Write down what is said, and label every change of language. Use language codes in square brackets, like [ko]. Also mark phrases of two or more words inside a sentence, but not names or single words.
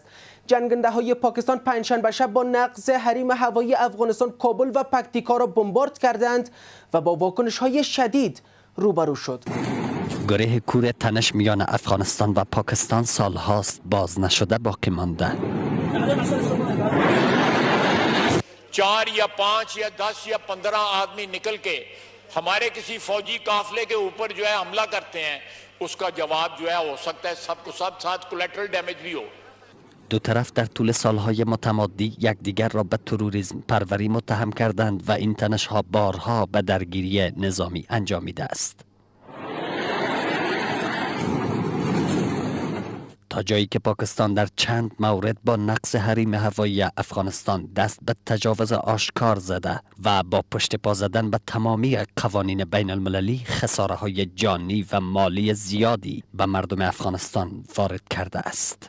[fa] جنگنده های پاکستان پنجشنبه شب با نقض حریم هوایی افغانستان کابل و پکتیکا را بمبارد کردند و با واکنش های شدید روبرو شد. گره کور تنش میان افغانستان و پاکستان سالهاست باز نشده باقی مانده. [hi] 4 या 5 या 10 या 15 आदमी निकल के हमारे किसी फौजी काफले के ऊपर जो है हमला करते हैं, उसका जवाब जो है हो सकता है सबको सब साथ [en] collateral damage [hi] भी हो. [fa] دو طرف در طول سالهای متمادی یکدیگر را به تروریسم پروری متهم کردند و این تنش‌ها بارها به درگیری نظامی انجامیده است. تا جایی که پاکستان در چند مورد با نقض حریم هوایی افغانستان دست به تجاوز آشکار زده و با پشت پا زدن به تمامی قوانین بین المللی خساره‌های جانی و مالی زیادی به مردم افغانستان وارد کرده است.